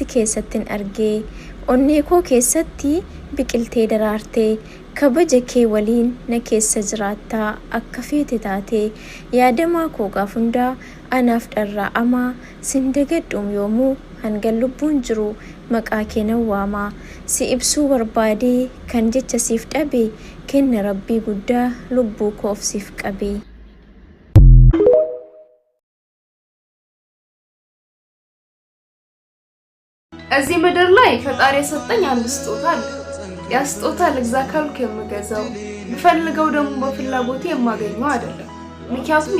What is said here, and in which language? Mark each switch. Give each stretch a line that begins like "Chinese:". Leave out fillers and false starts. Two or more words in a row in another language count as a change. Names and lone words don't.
Oromo: keessattin argee onnee koo keessatti biqiltee daraartee kabaja kee waliin na keessa jiraattaa akka feete taatee yaadamaa koo gaaf hundaa anaaf dharraa'amaa sin dagadhuum yoomuu hangan lubbuun jiru maqaa kee nan waamaa si ibsuu barbaadee kan jecha siif dhabe kenna rabbii guddaa lubbuu koof siif qabee
Amharic: እዚህ ምድር ላይ ፈጣሪ የሰጠኝ አንድ ስጦታ አለ። ያ ስጦታ ለግዛ ካልኩ የምገዛው ብፈልገው ደግሞ በፍላጎቴ የማገኘው አይደለም። ምክንያቱም